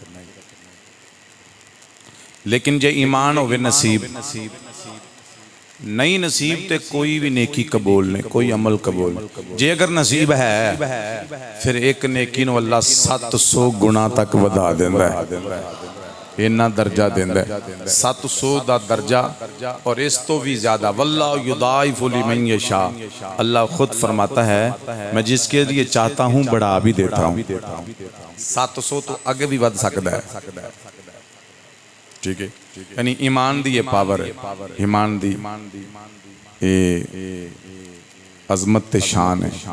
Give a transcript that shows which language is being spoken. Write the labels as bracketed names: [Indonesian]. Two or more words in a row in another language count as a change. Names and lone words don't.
[Punjabi] لیکن جے ایمان ہووے نصیب نہیں، نصیب تے کوئی بھی نیکی قبول نہیں، کوئی عمل قبول نہیں. جے اگر نصیب ہے فیر ایک نیکی نوں اللہ 700 گنا تک ودھا دیندا ہے، انا درجہ دیندا ہے 700 دا درجہ. [Urdu] اور اس تو بھی زیادہ [Arabic] والله يضاعف لمن يشاء, [Urdu] اللہ خود فرماتا ہے میں جسکے لیے چاہتا ہوں بڑھا بھی دیتا ہوں. 700 تو آگے بھی بڑھ سکتا ہے. [Punjabi] ٹھیک ہے، یعنی ایمان دی یہ پاور ہے، ایمان دی یہ عظمت تے شان ہے.